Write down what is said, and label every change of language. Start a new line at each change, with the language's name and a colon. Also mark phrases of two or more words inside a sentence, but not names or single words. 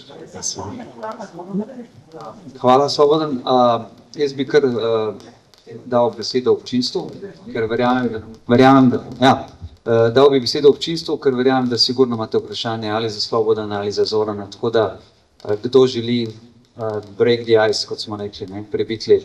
Slovenian: Hvala, Slobodan. Jaz bi kar dal besedo občinstvu, ker dal bi besedo občinstvu, ker verjamem, da sigurno imate vprašanje ali za Slobodana ali za Zorana, tako da kdo želi
English: break the ice,
Slovenian: kot smo rekli, prebiti led.